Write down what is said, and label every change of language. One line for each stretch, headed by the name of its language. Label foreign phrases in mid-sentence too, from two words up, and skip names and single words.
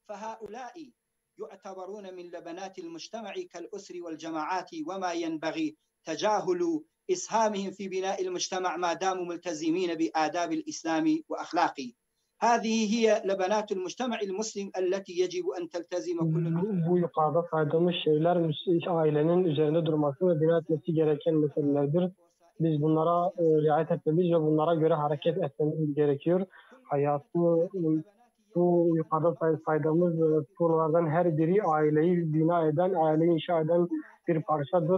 Arabic: يعتبرون من لبنات المجتمع كالأسر والجماعات وما ينبغي تجاهل إسهامهم في بناء المجتمع ما داموا ملتزمين بآداب الإسلام وأخلاقه. هذه هي لبنات المجتمع المسلم التي يجب أن تلتزم كل
Turkish: Bu yukarıda saydığımız şeyler ailenin üzerinde durması ve bina etmesi gereken meselelerdir. Biz bunlara riayet etmemiz ve bunlara göre hareket etmemiz gerekiyor. Hayatı bu yukarıda saydığımız sorulardan her biri aileyi bina eden, aileyi inşa eden bir parçadır.